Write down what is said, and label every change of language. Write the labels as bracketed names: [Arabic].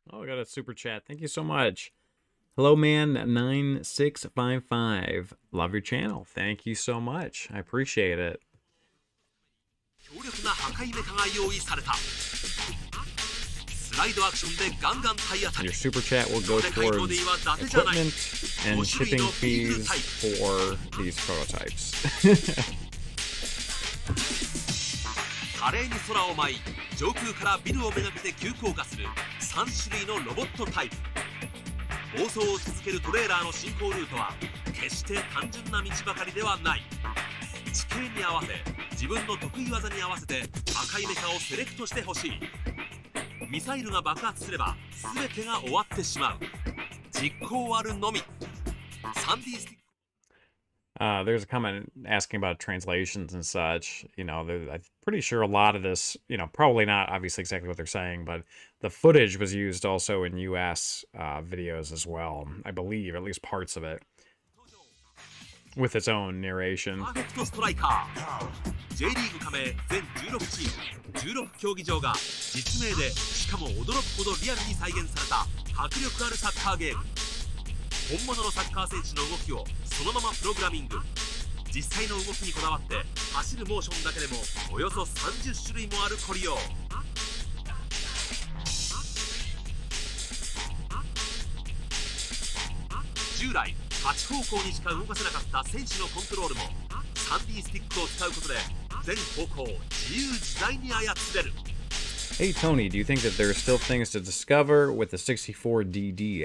[English] Oh, I got a super chat. Thank you so much. Hello, man9655. Love your channel. Thank you so much. I appreciate it. [Japanese] 強力な破壊メカが用意された。スライドアクションでガンガン体当たり。 [English] Your super chat will go towards equipment and shipping fees for these prototypes. [Japanese] 華麗に空を舞い上空からビルをめがけて急降下する3種類のロボットタイプ。暴走を続けるトレーラーの進行ルートは決して単純な道ばかりではない。地形に合わせ自分の得意技に合わせて赤いメカをセレクトしてほしい。ミサイルが爆発すれば全てが終わってしまう。実行あるのみ。3D スティック。 [English] There's a comment asking about translations and such. You know, I'm pretty sure a lot of this, you know, probably not obviously exactly what they're saying, but the footage was used also in US videos as well, I believe, at least parts of it, with its own narration. [Japanese] パーフェクトストライカー J リーグ加盟全16チーム16競技場が実名でしかも驚くほどリアルに再現された迫力あるサッカーゲーム。本物のサッカー選手の動きをそのままプログラミング。実際の動きにこだわって走るモーションだけでもおよそ30種類もある凝りよう。従来8方向にしか動かせなかった選手のコントロールも 3D スティックを使うことで全方向自由自在に操れる。 [English] Hey Tony, do you think that there are still things to discover with the 64DD?